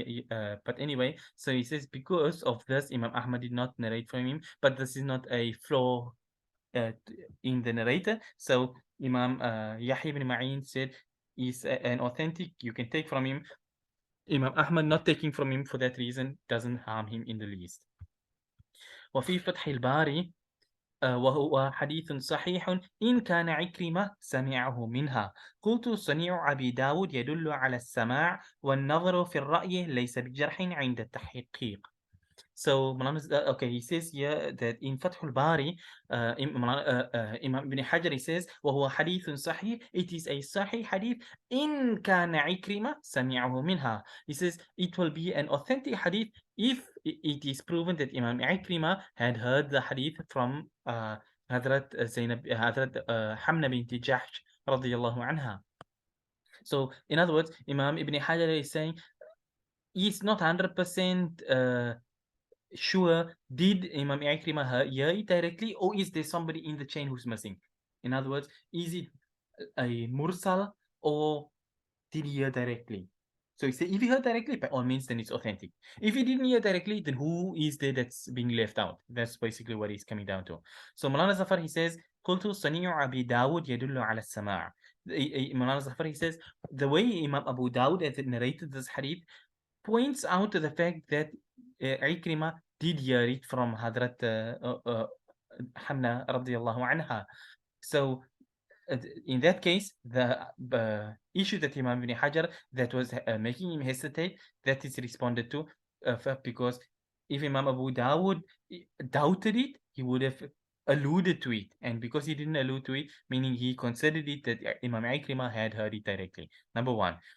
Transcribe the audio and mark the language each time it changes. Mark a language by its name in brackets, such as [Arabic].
[English] But anyway, so he says because of this, Imam Ahmad did not narrate from him, but this is not a flaw in the narrator. So Imam Yahya ibn Ma'in said is an authentic, you can take from him. Imam Ahmad not taking from him for that reason doesn't harm him in the least. [Arabic] وفي فتح الباري وهو حديث صحيح إن كان عكرمة سمعه منها. قلت صنيع أبي داود يدل على السماع والنظر في الرأي ليس بجرح عند التحقيق. [English] So okay, he says here that in Fathul Bari, Imam Ibn Hajar, he says [Arabic] وهو حديث صحيح, [English] it is a sahih hadith [Arabic] إن كان عكرمة سمعه منها. [English] He says it will be an authentic hadith if it is proven that Imam Ikrima had heard the hadith from Hazrat Hamna binti Jahsh radiyallahu anha. So in other words, Imam Ibn Hajar is saying he's not 100% sure, did Imam Ikrima hear it directly, or is there somebody in the chain who's missing? In other words, is it a mursal or did he hear directly? So he said, if he heard directly, by all means, then it's authentic. If he didn't hear directly, then who is there that's being left out? That's basically what he's coming down to. So Mulana Zafar, he says, [Arabic] قلت صنيع أبي داود يدل على السماع. [English] Mulana Zafar, he says, the way Imam Abu Dawud has narrated this hadith points out to the fact that Ikrima did hear it from Hadrat Hamna radiallahu anha. So in that case, the issue that Imam Ibn Hajar that was making him hesitate, that is responded to because if Imam Abu Dawud doubted it, he would have alluded to it, and because he didn't allude to it, meaning he considered it that Imam Ikrima had heard it directly. Number one.